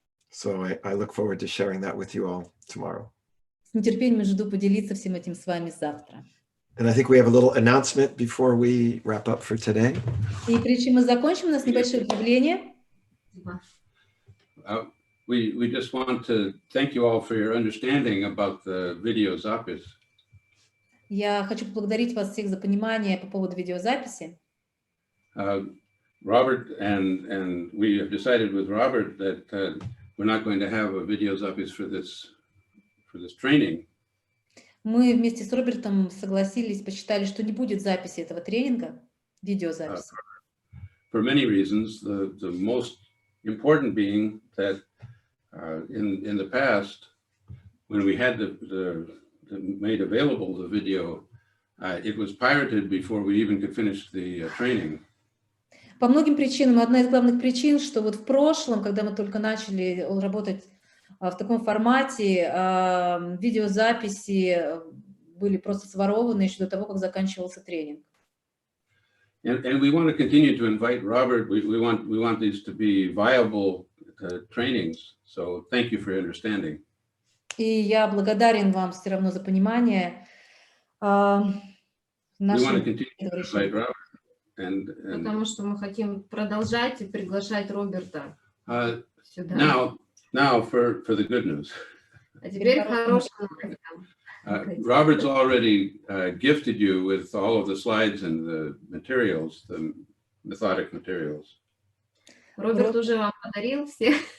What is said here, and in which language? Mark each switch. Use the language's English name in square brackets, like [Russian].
[English] So I look forward to sharing that with you all tomorrow. [Russian] С нетерпением жду поделиться всем этим с вами завтра. [English] And I think we have a little announcement before we wrap up for today. [Russian] И прежде чем мы закончим, у нас небольшое объявление. [English] We just want to thank you all for your understanding about the [Russian] videozapis. Я хочу поблагодарить вас всех за понимание по поводу видеозаписи. [English] Robert and we have decided with Robert that we're not going to have a [Russian] videozapis [English] for this training. [Russian] Мы вместе с Робертом согласились, посчитали, что не будет записи этого тренинга, видеозаписи. [English] For many reasons, the most important being that in the past, when we had the made available the video, it was pirated before we even could finish the training. [Russian] По многим причинам, одна из главных причин, что вот в прошлом, когда мы только начали работать в таком формате, видеозаписи были просто сворованы еще до того, как заканчивался тренинг. [English] And we want to continue to invite Robert. We want these to be viable trainings. So thank you for your understanding. [Russian] И я благодарен вам все равно за понимание. [English] We want to continue to invite Robert. [Russian] Потому что мы хотим продолжать и приглашать Роберта. сюда. [English] Now for the good news. [Russian] А теперь к хорошим новостям. [English] Robert's already gifted you with all of the slides and the materials, the methodic materials. [Russian] Роберт уже вам подарил все.